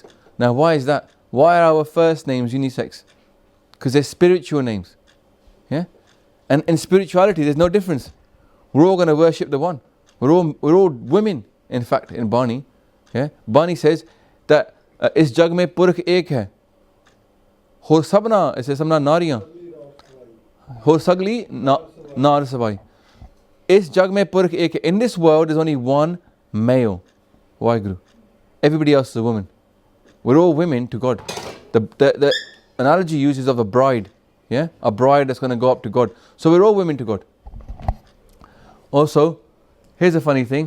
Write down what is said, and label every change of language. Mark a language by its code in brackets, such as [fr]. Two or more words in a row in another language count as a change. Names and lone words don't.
[en] Now why is that? Why are our first names unisex? Because they're spiritual names. Yeah, and in spirituality there's no difference. We're all going to worship the one. We're all women. In fact, in Bani, yeah, Bani says that [pa] ਇਸ ਜਗ ਮਹਿ ਪੁਰਖ ਏਕ ਹੈ. ਹੋਰ ਸਭਨਾ, [en] it says [pa] ਸਭਨਾ ਨਾਰੀਆਂ. ਹੋਰ ਸਗਲੀ ਨਾਰਿ ਸਬਾਈ. ਇਸ ਜਗ ਮਹਿ ਪੁਰਖ ਏਕ ਹੈ. [en] In this world, there's only one male. Waheguru. Everybody else is a woman. We're all women to God. The analogy uses of a bride. Yeah, a bride that's going to go up to God. So we're all women to God. Also, here's a funny thing.